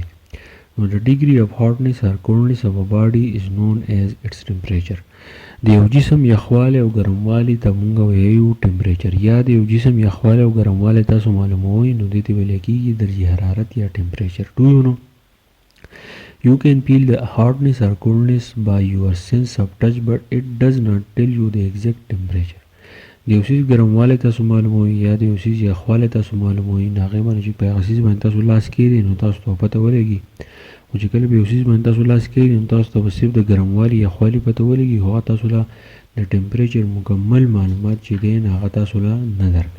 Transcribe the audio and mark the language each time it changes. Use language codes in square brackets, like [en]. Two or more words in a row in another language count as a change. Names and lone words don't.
[ps] نو د [en] degree of hotness or coldness of a body is known as its temperature. [ps] د یو جسم یخوالی او ګرموالی ته مونږ وایو ټمپریچر. یا د یو جسم یخوالی او ګرموالی تاسو معلوموئ نو دې ته ویلی کېږي درجې حرارت یا ټمپریچر. [en] Do you know? You can feel the hotness or coldness by your sense of touch but it does not tell you the exact temperature. [ps] د یو څیز ګرموالی تاسو معلوموئ یا د یو څیز یخوالی تاسو معلوموئ نو هغې باندې چې په هغه څیز باندې تاسو لاس کېږدئ نو تاسو ته پته ولګي. خو چې کله په یو څیز باندې تاسو لاس کېږدئ نو تاسو ته به صرف د ګرموالي یخوالي پته ولګي، خو هغه تاسو له د ټمپریچر مکمل معلومات چې دی نو هغه تاسو له نه درکوي.